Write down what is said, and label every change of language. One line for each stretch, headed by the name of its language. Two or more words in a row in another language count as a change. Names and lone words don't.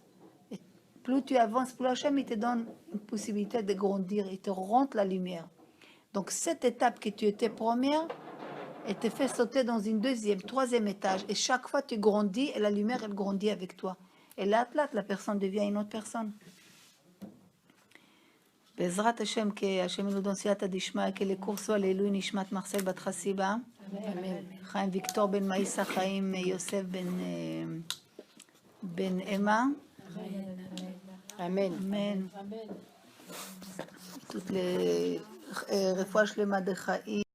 French: Et plus tu avances, plus Hachem, il te donne une possibilité de grandir, il te rentre la lumière. Donc, cette étape que tu étais première, elle te fait sauter dans une deuxième, troisième étage. Et chaque fois, tu grandis et la lumière, elle grandit avec toi. Et là, la personne devient une autre personne.
Hebrew: בעזרת השם, שהשם ילודון סייעתא דשמיא,
French: que les cours soient
Hebrew: לעילוי נשמת מרסל בת חסיבה, חיים ויקטור בן מאיסה, חיים יוסף בן אמה, אמן. אמן.
French: toutes les
Hebrew: רפואה שלמה דחיים.